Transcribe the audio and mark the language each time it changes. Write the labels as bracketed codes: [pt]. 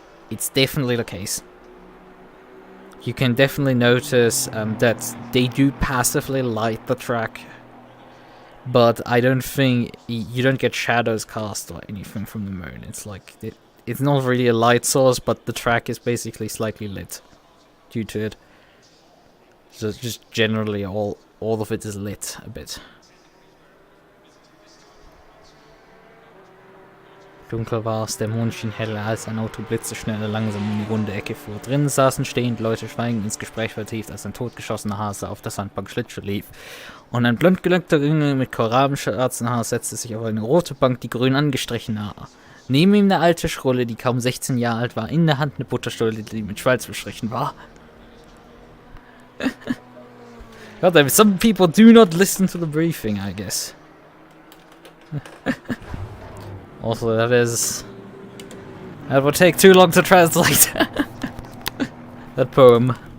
[en] It's definitely the case. You can definitely notice that they do passively light the track, but I don't think you don't get shadows cast or anything from the moon. It's like it's not really a light source, but the track is basically slightly lit due to it. So just generally all of it is lit a bit. [de] Dunkel war es, der Mond schien heller, als ein Auto blitzeschnell langsam um die runde Ecke fuhr. Drinnen saßen stehend Leute schweigend ins Gespräch vertieft, als ein totgeschossener Hase auf der Sandbank Schlittschuh lief. Und ein blond geleckter Junge mit korabenschwarzen Haar setzte sich auf eine rote Bank, die grün angestrichen war. Neben ihm eine alte Schrulle, die kaum 16 Jahre alt war, in der Hand eine Butterstulle, die mit Schweiz bestrichen war. [en] God damn it, some people do not listen to the briefing, I guess. Also, that would take too long to translate. That poem.